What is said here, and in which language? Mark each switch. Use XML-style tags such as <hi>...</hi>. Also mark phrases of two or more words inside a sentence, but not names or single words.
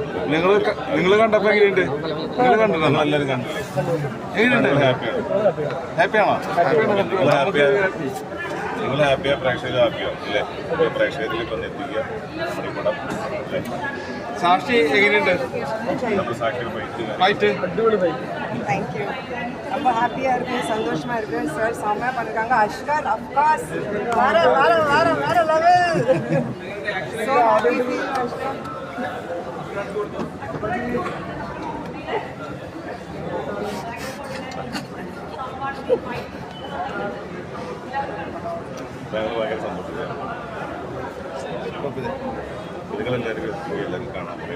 <ml>നിങ്ങൾ കണ്ടപ്പോൾ എങ്ങനെയുണ്ട്? നിങ്ങൾ കണ്ടു? നമ്മളെല്ലാവരും കണ്ടില്ലേ? എങ്ങനെയുണ്ട്? ഹാപ്പിയാണോ? നിങ്ങൾ ഹാപ്പിയാ, പ്രേക്ഷകർ ഹാപ്പിയോ അല്ലേ? പ്രേക്ഷകരിലേക്ക് ഒന്ന് എത്തിക്കുക നമ്മുടെ പടം അല്ലേ? സാക്ഷി എങ്ങനെയുണ്ട്? നമ്മൾ സാക്ഷി ഫൈറ്റ്</ml> <ta>தேங்க்யூ. ரொம்ப ஹாப்பியாக இருக்குது, சந்தோஷமாக இருக்குது. சார் செம்மையாக பண்ணிருக்காங்க. அஷ்கர் அஃப்கோர்ஸ் வேற வேற வேற வேற லெவல்.</ta> <en>So happy feel அஷ்கர்.</en> <ml>ഭയങ്കര സന്തോഷത്തിലാണ്. നിങ്ങളെല്ലാവരും കാണാൻ പറയാം.</ml>